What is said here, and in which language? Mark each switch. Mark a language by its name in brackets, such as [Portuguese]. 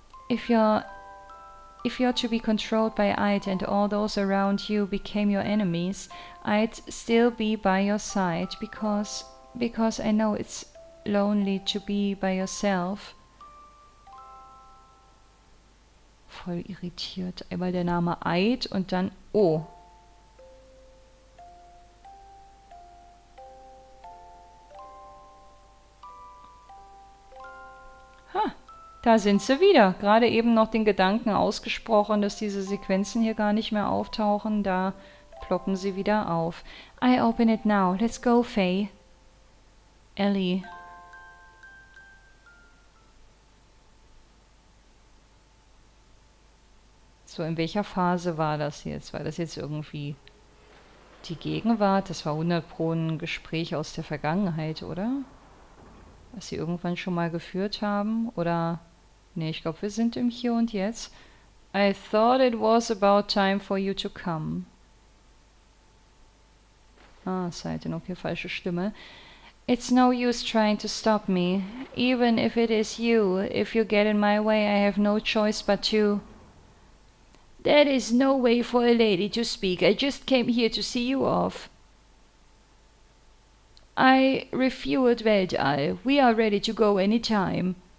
[English] If you're to be controlled by Eid and all those around you became your enemies, I'd still be by your side because I know it's lonely to be by yourself. [German] Voll irritiert. Einmal der Name Eid und dann oh. Da sind sie wieder. Gerade eben noch den Gedanken ausgesprochen, dass diese Sequenzen hier gar nicht mehr auftauchen. Da ploppen sie wieder auf. [English] I open it now. Let's go, Faye. Ellie. [German] So, in welcher Phase war das jetzt? War das jetzt irgendwie die Gegenwart? Das war 100 Pro ein Gespräch aus der Vergangenheit, oder? Was sie irgendwann schon mal geführt haben? Oder... Nee, ich glaube, wir sind im Hier und Jetzt. [English] I thought it was about time for you to come. [German] Seiten, okay, falsche Stimme. [English] It's no use trying to stop me. Even if it is you, if you get in my way, I have no choice but to... That is no way for a lady to speak. I just came here to see you off. I refueled Weltall. We are ready to go anytime.